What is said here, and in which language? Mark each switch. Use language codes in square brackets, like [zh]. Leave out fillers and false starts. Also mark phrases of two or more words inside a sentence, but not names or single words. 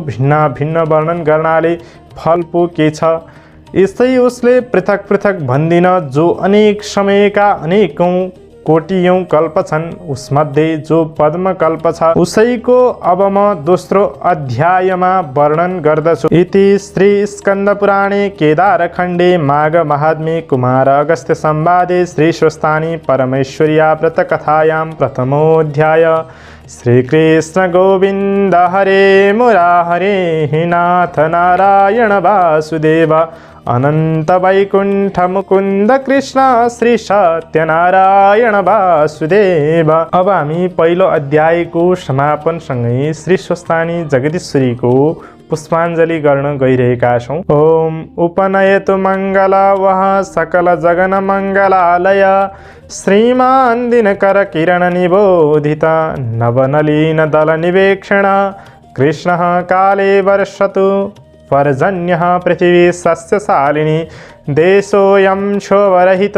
[ne] भिन्न भिन्न वर्णन गर्नाले फल पो के छ? यसै उसले पृथक पृथक भन्दिन, जो अनेक समयका अनेकौं कोटियौं कल्प छन्। उसमध्ये जो पद्म कल्प छ उसैको अब म दोस्रो अध्यायमा वर्णन गर्दछु। [sa] इति श्री स्कन्द पुराणे केदारखण्डे माघ महात्म्ये कुमार अगस्त्य संवादे श्री स्वस्थानी परमेश्वर्या व्रत कथायां प्रथमोऽध्याय। श्रीकृष्ण गोविन्द हरे मुराहरे नाथ नारायण वासुदेव अनंत वैकुंठ मुकुंद कृष्ण श्री सत्यनारायण वासुदेव। [ne] अब हामी पहिलो अध्यायको समापन सँगै श्री स्वस्थानी जगदीश्वरीको पुष्पाञ्जली गर्न गइरहेका छौं। [sa] ओम उपनयतु मङ्गलावह सकल जगन मङ्गलालय श्रीमान दिनकर किरण निबोधित नवनलीन दल निवेक्षण कृष्ण काले वर्षतु पर्जन्यः पृथिवी सस्यशालिनी देशोऽयं क्षोभरहितो